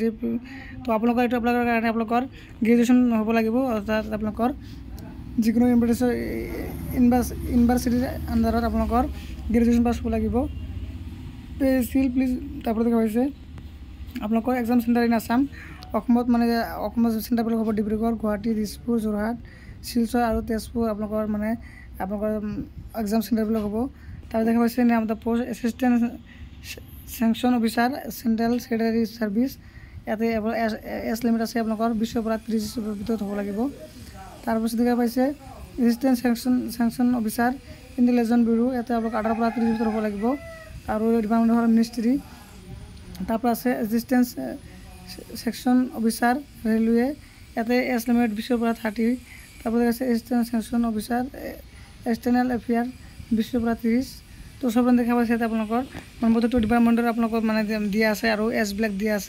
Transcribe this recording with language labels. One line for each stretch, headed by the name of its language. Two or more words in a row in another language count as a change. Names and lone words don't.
Bangla: তো আপনাদের এটা এপ্লাই করার কারণে আপনাদের গ্রাজুয়েশন হব লাগিব অর্থাৎ আপনাদের যিকোনো ইউনিভার্সিটির আন্ডারত আপনাদের গ্রাজুয়েশন পাস হব লাগিব।
Assamese: সিল প্লিজ তারপর দেখা পাইছে আপনাদের
English: exam center in Assam
Assamese: অসমত মানে অসমত সেন্টারবিলাক হ'ব ডিব্ৰুগড় গুৱাহাটী দিছপুৰ যোৰহাট শিলচৰ আৰু তেজপুৰ আপনাদের মানে আপনাদের এক্সাম সেন্টারবিলাক হ'ব। তারপর দেখা পাইছে
English: name of the post assistant sanction officer central secretary service
Assamese: এতে
English: age limit
Assamese: আছে আপনাদের 20 পৰা 30 ভিতৰত হ'ব লাগিব। তারপর দেখা পাইছে
English: assistant sanction officer intelligence bureau
Assamese: এতে আপনাদের 18 পৰা 30 ভিতৰত হ'ব লাগিব আর ডিপার্টমেন্ট হল মিনিস্ট্রি। তারপর আছে
English: assistant section officer railway
Assamese: এতে
English: age limit
Assamese: 20 পৰা 30। তারপরে আছে
English: assistant section officer external affair 20 পৰা 30।
Assamese: তো সব দেখা পাইছে এতে আপনাদের মানে প্রত্যেকটা ডিপার্টমেন্টের আপনাদের মানে দিয়া আছে আর এজবিলাক দিয়া আছে।